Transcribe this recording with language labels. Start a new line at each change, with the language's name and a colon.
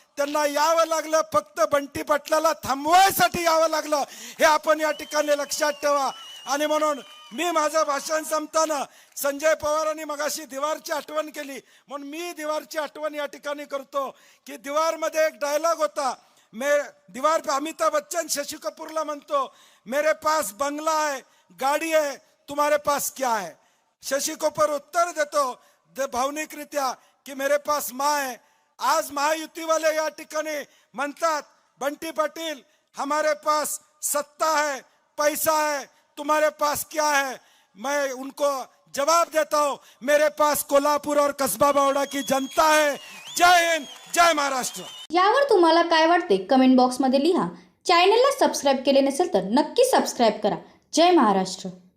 Marathi: त्यांना यावं लागलं फक्त बंटी पाटलाला थांबवायसाठी यावं लागलं हे आपण या ठिकाणी लक्षात ठेवा. आणि म्हणून मी माझं भाषण संपताना संजय पवारांनी मगाशी दिवारची आठवण केली म्हणून मी दिवारची आठवण या ठिकाणी करतो की दिवारमध्ये एक डायलॉग होता.
Hindi: दीवार पे अमिताभ बच्चन शशि कपूरला
Marathi: म्हणतो,
Hindi: मेरे पास बंगला है, गाड़ी है, तुम्हारे पास क्या है.
Marathi: शशि कपूर उत्तर देतो भावनिकरित्या की
Hindi: मेरे पास माँ है.
Marathi: आज महायुति वाले या ठिकाणी म्हणतात
Hindi: बंटी पाटील हमारे पास सत्ता है, पैसा है, तुम्हारे पास क्या है. मैं उनको जवाब देता हूं मेरे पास कोल्हापुर और कसबा बावडा की जनता है. जय हिंद, जय महाराष्ट्र.
Marathi: यावर तुम्हाला काय वाटते कमेंट बॉक्समध्ये लिहा. चॅनलला सबस्क्राईब केले नसेल तर नक्की सबस्क्राईब करा. जय महाराष्ट्र.